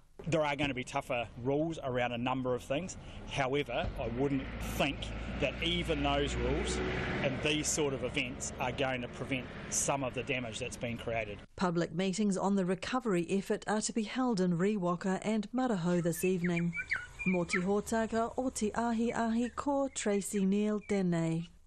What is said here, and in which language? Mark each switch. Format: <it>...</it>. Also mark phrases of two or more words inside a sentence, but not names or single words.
<en>There are going to be tougher rules around a number of things. However, I wouldn't think that even those rules and these sort of events are going to prevent some of the damage that's been created. Public meetings on the recovery effort are to be held in Riwaka and Marahau this evening.</en> <mi>Mō te hōtaka o te ahi ko Tracy Neal Denei.</mi>